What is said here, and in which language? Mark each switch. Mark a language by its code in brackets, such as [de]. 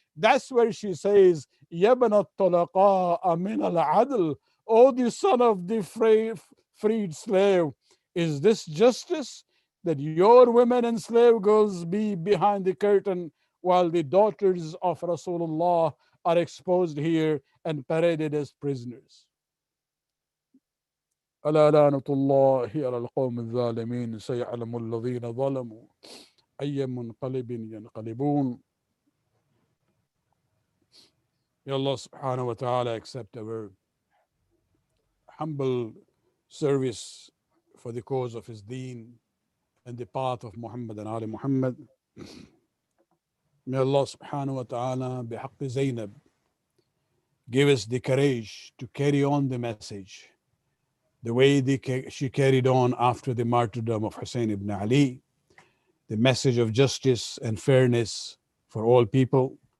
[en] That's where she says, Yabna talaqa amin al-adl, O the son of the freed slave, is this justice, that your women and slave girls be behind the curtain while the daughters of Rasulullah are exposed here and paraded as prisoners? [ar] ألا لعنة الله على القوم الظالمين سيعلم الذين ظلموا أي منقلب ينقلبون. [en] May Allah subhanahu wa ta'ala accept our humble service for the cause of His deen and the path of Muhammad and Ali Muhammad. May Allah subhanahu wa ta'ala bihaqqi Zainab give us the courage to carry on the message the way she carried on after the martyrdom of Hussein ibn Ali, the message of justice and fairness for all people.